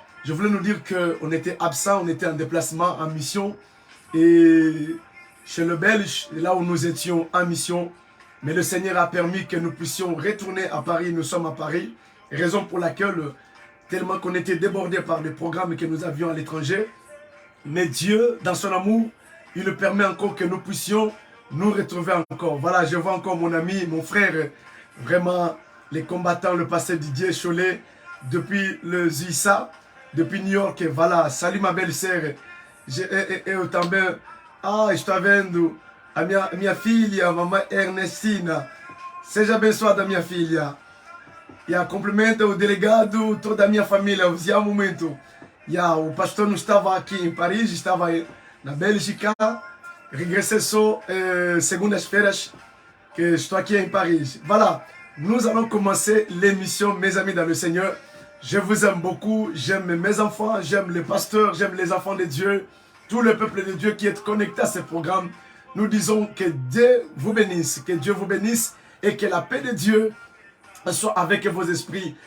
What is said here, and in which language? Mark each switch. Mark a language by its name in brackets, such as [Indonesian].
[French] Je voulais nous dire qu'on était absent, on était en déplacement, en mission, et chez le Belge, là où nous étions en mission, mais le Seigneur a permis que nous puissions retourner à Paris, nous sommes à Paris, raison pour laquelle, tellement qu'on était débordés par les programmes que nous avions à l'étranger, mais Dieu, dans son amour, il nous permet encore que nous puissions nous retrouver encore. Voilà, je vois encore mon ami, mon frère, vraiment les combattants, le pasteur Didier Cholet, depuis le ZISA, depuis New York. Voilà, salut ma belle-sœur. [Portuguese] Eu também, estou vendo a minha filha, a mamãe Ernestina. Seja abençoada, minha filha. E a cumprimenta o delegado, toda a minha família, os amo muito. O pastor não estava aqui em Paris, estava na Bélgica, regressé só segundas-feiras que estou aqui em Paris. [French] Voilà, nous allons commencer l'émission, mes amis dans le Seigneur. Je vous aime beaucoup, j'aime mes enfants, j'aime les pasteurs, j'aime les enfants de Dieu, tout le peuple de Dieu qui est connecté à ce programme. Nous disons que Dieu vous bénisse, et que la paix de Dieu soit avec vos esprits.